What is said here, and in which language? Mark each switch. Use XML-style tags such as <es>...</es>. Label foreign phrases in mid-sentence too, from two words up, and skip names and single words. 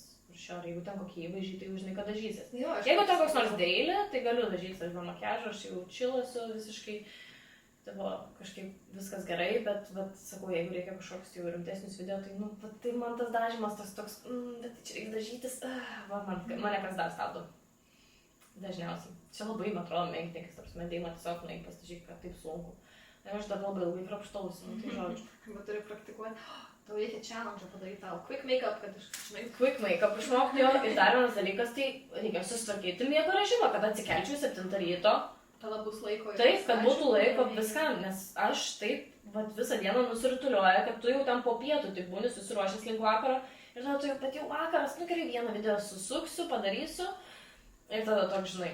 <lt>Jeigu ten kokie įvaizdžiai, tai jau žinai, kad dažysis. Jeigu ten koks nors daily, tai galiu dažytis, aš be makiažo, aš jau chilluosiu visiškai, tai kažkaip viskas gerai, bet sakau, jeigu reikia kažkoks jau rimtesnius video, tai tai man tas dažymas toks, bet čia reikia dažytis, mane kas dar stabdo. Dažniausiai. Čia labai, man atrodo, menknikas, tarp smedėjimą tiesiog pasižiūrėk, kad taip sunku. Aš dar labai ilgai krapštausi, tai žodžiu. Bet turi praktikuoti. Tau reikia challenge padaryti tau</lt> <en>quick make-up,</en> <lt>kad žinai.</lt> <en>Quick make-up</en> <lt>išmokti jo. Ir dar vienas dalykas, tai reikia susitvarkyti miego režimą, kad atsikelčiau 7 ryto, Tada bus laiko. Taip, kad būtų laiko viskam, nes aš taip visą dieną nusirituliuoju, kad tu jau ten po pietų tik būni susiruošęs link vakaro ir tada tu jau, bet jau vakaras, gerai, vieną video susuksiu, padarysiu ir tada toks, žinai.</lt>